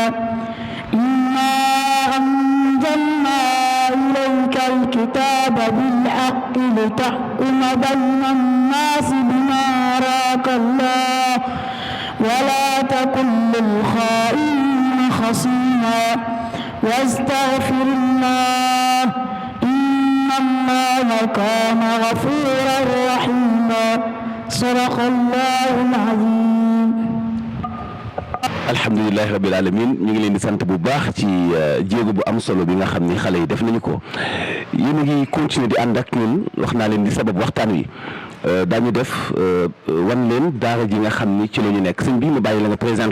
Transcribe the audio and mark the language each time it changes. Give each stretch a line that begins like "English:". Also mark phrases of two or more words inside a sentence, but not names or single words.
Arabic: إنا أنزلنا إليك الكتاب بالحق لتحكم بين الناس بما أراك الله ولا تكن للخائنين خصيما واستغفر الله إن الله كان غفورا رحيما. صدق الله العظيم. الحمد لله رب العالمين
Wolof: ñu ngi leen di sant bu baax ci jéego bu am solo bi nga xam ni xale yi def nañu ko. yéen a ngi continuer di ànd ak ñun wax naa leen di sabab waxtaan wi daañu def wan leen daara ji nga xam ni ci la ñu nekk sëñ bi ma bàyyi la nga présenté